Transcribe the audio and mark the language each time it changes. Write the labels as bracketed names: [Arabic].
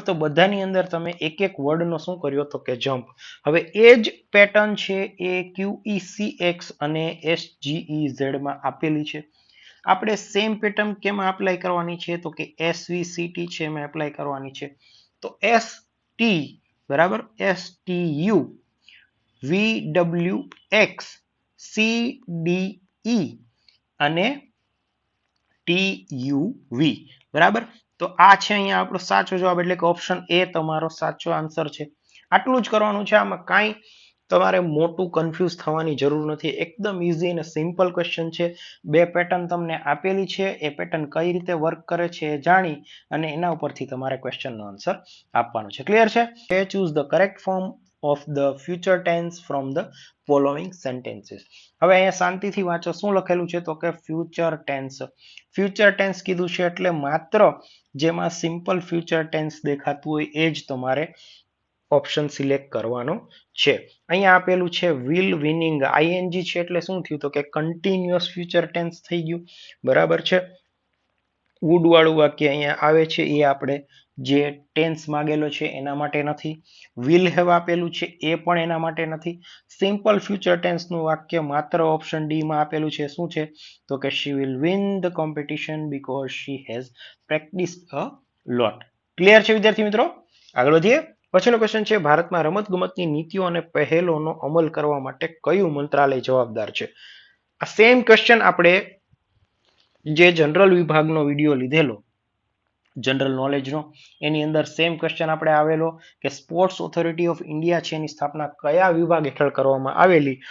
[Gujarati] તો બધાની અંદર તમે એક એક વર્ડનો શું કર્યો? તો કે જમ્પ. હવે એ જ પેટર્ન છે એ QECX અને SGEZ માં આપેલી છે. આપણે સેમ પેટર્ન કેમાં એપ્લાય કરવાની છે? તો કે SVCT છે એમાં એપ્લાય કરવાની છે. તો ST, બરાબર, STU, VWX, CDE અને TUV, બરાબર. તો આ છે અહીંયા આપણો સાચો જવાબ, એટલે કે ઓપ્શન એ તમારો સાચો આન્સર છે. આટલું જ કરવાનું છે, આમાં કાંઈ તમારે મોટું કન્ફ્યુઝ થવાની જરૂર નથી. એકદમ ઇઝી અને સિમ્પલ ક્વેશ્ચન છે. બે પેટર્ન તમને આપેલી છે, એ પેટર્ન કઈ રીતે વર્ક કરે છે એ જાણી અને એના ઉપરથી તમારે ક્વેશ્ચનનો આન્સર આપવાનો છે. ક્લિયર છે? [English] Choose the correct form of the future tense from the following sentences. [Gujarati] હવે અહીંયા શાંતિથી વાંચો શું લખેલું છે? તો કે ફ્યુચર ટેન્સ. ફ્યુચર ટેન્સ કીધું છે એટલે માત્ર જેમાં સિમ્પલ ફ્યુચર ટેન્સ દેખાતું હોય એ જ તમારે ઓપ્શન સિલેક્ટ કરવાનો છે. અહીંયા આપેલું છે વિલ વિનિંગ, ING છે એટલે શું થયું? તો કે કન્ટિન્યુઅસ ફ્યુચર ટેન્સ થઈ ગયું, બરાબર છે. વુડ વાળું વાક્ય અહીંયા આવે છે એ આપણે જે ટેન્સ માંગેલો છે એના માટે નથી. વિલ હેવ આપેલું છે એ પણ એના માટે નથી. સિમ્પલ ફ્યુચર ટેન્સ નું વાક્ય માત્ર ઓપ્શન ડી માં આપેલું છે. શું છે? તો કે [English] she will win the competition because she has practiced a lot. [Gujarati] Clear છે વિદ્યાર્થી મિત્રો? આગળ વધીએ. પછીનો ક્વેશ્ચન છે ભારતમાં રમતગમતની નીતિઓ અને પહેલોનો અમલ કરવા માટે કયું મંત્રાલય જવાબદાર છે? આ સેમ ક્વેશ્ચન આપણે જે જનરલ વિભાગનો વિડીયો લીધેલો જનરલ નોલેજનો, એની અંદર સેમ ક્વેશ્ચન આપણે આવેલો કે સ્પોર્ટ્સ ઓથોરિટી ઓફ ઇન્ડિયા છે એની સ્થાપના કયા વિભાગ હેઠળ કરવામાં આવેલી?